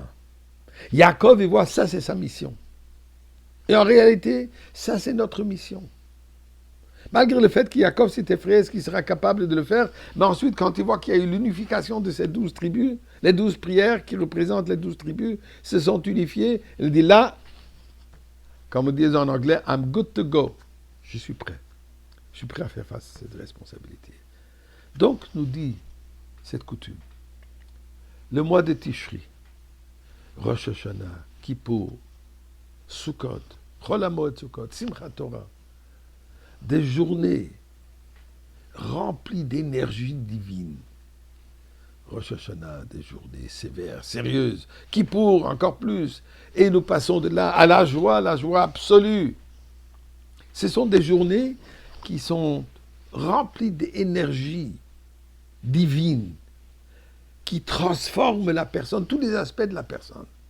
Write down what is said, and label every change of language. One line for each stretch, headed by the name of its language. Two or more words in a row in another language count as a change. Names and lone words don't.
French: Yaakov, il voit ça, c'est sa mission. Et en réalité, ça, c'est notre mission. Malgré le fait que Yaakov s'est effrayé, est-ce qu'il sera capable de le faire? Mais ensuite, quand il voit qu'il y a eu l'unification de ces 12 tribus, les 12 prières qui représentent les 12 tribus se sont unifiées, il dit là, comme on dit en anglais,
English: I'm good to go.
French: Je suis prêt. Je suis prêt à faire face à cette responsabilité. Donc, nous dit cette coutume, le mois de Tishri, Rosh Hashanah, Kippour, Sukkot, Chol HaMoed Sukkot, Simchat Torah, des journées remplies d'énergie divine. Rosh Hashanah, des journées sévères, sérieuses. Kippour, encore plus. Et nous passons de là à la joie absolue. Ce sont des journées qui sont remplies d'énergie divine, qui transforment la personne, tous les aspects de la personne.